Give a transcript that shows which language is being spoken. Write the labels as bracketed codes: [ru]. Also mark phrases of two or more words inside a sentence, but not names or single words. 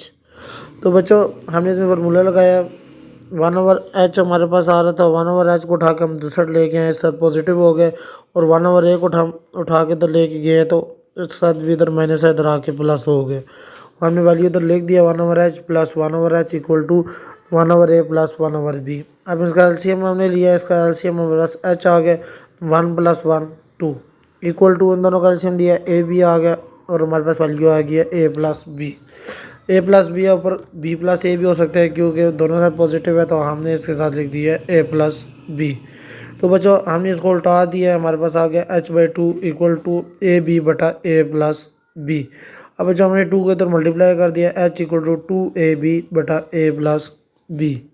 [hi] तो बच्चों हमने इसमें फार्मूला लगाया 1/h हमारे पास आ रहा था, 1/h को उठा के हम दूसरा लेके आए, सर पॉजिटिव हो गए, और 1/a को उठा के इधर लेके गए तो इस साथ भी इधर माइनस है, इधर आके प्लस हो गए। हमने वैल्यू इधर लिख दिया 1/h प्लस 1/h [en] equal to [hi] 1/a प्लस 1/b। अब इसका एलसीएम हमने लिया, इसका एलसीएम हमारे पास h आ गया 1 + 1 2 [en] equal to [hi] इन दोनों का एलसीएम लिया ए बी आ गया और हमारे पास वैल्यू आ गया a + b। a + b है ऊपर b + a भी हो सकता है क्योंकि दोनों साथ पॉजिटिव है, तो हमने इसके साथ लिख दिया a + b। तो बच्चों हमने इसको उल्टा दिया, हमारे पास आ गया h/2 [en] equal to [hi] ab/a + b। अब बच्चों हमने 2 को इधर मल्टीप्लाई कर दिया, h [en] equal to [hi] 2ab/a + b।